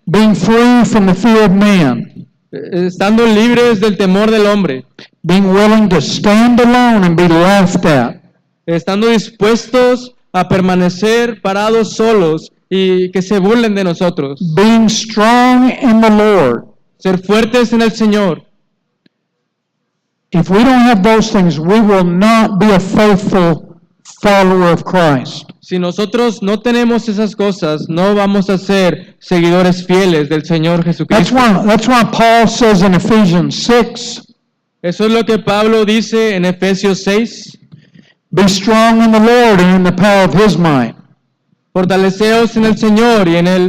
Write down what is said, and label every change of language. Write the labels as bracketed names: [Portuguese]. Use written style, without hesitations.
[English] being free from the fear of man, [Spanish] estando libres del temor del hombre, [English] being willing to stand alone and be laughed at, [Spanish] estando dispuestos a permanecer parados solos y que se burlen de nosotros, [English] being strong in the Lord. [Spanish] ser fuertes en el Señor. [English] If we don't have those things, we will not be a faithful follower of Christ. [Spanish] Si nosotros no tenemos esas cosas, no vamos a ser seguidores fieles del Señor Jesucristo. [English] That's why Paul says in Ephesians 6, [Spanish] Eso es lo que Pablo dice en Efesios 6. [English] be strong in the Lord and in the power of His might. [Spanish] Fortaleceos en el Señor y en